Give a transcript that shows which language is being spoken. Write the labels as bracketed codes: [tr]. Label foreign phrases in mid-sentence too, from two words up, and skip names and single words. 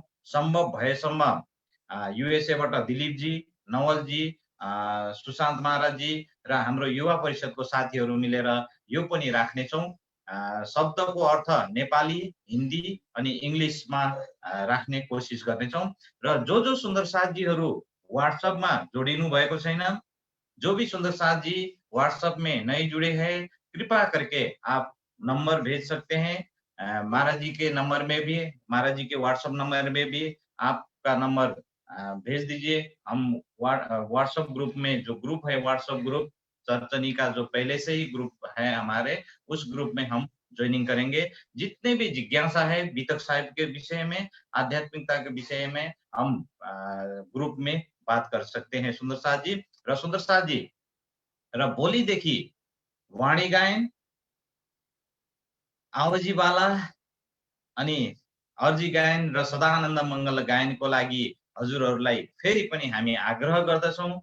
[ne] सम्भव भएसम्म युएसएबाट दिलीपजी, नवलजी, सुशान्त महाराजजी र हाम्रो युवा परिषदको साथीहरू मिलेर यो पनि राख्नेछौँ। शब्दको अर्थ नेपाली, हिन्दी अनि इङ्ग्लिसमा राख्ने कोसिस गर्नेछौँ। र जो सुन्दर साथीहरू व्हाट्सएपमा जोडिनु भएको छैन, [hi] जो भी सुंदर साथ जी व्हाट्सएप में नहीं जुड़े हैं, कृपा करके आप नंबर भेज सकते हैं। महाराज जी के नंबर में भी, महाराज जी के व्हाट्सएप नंबर में भी आपका नंबर भेज दीजिए। हम व्हाट्सएप ग्रुप में, जो ग्रुप है व्हाट्सएप ग्रुप चर्चनी का, जो पहले से ही ग्रुप है हमारे, उस ग्रुप में हम ज्वाइनिंग करेंगे। जितने भी जिज्ञासा है वितक साहिब के विषय में, आध्यात्मिकता के विषय में, हम ग्रुप में बात कर सकते हैं सुन्दर साथ जी। [ne] र सुन्दर साथ जी, र भोलिदेखि वाणी गायन, आवजीवाला अनि अर्जी गायन र सदानन्द मङ्गल गायनको लागि हजुरहरूलाई फेरि पनि हामी आग्रह गर्दछौँ।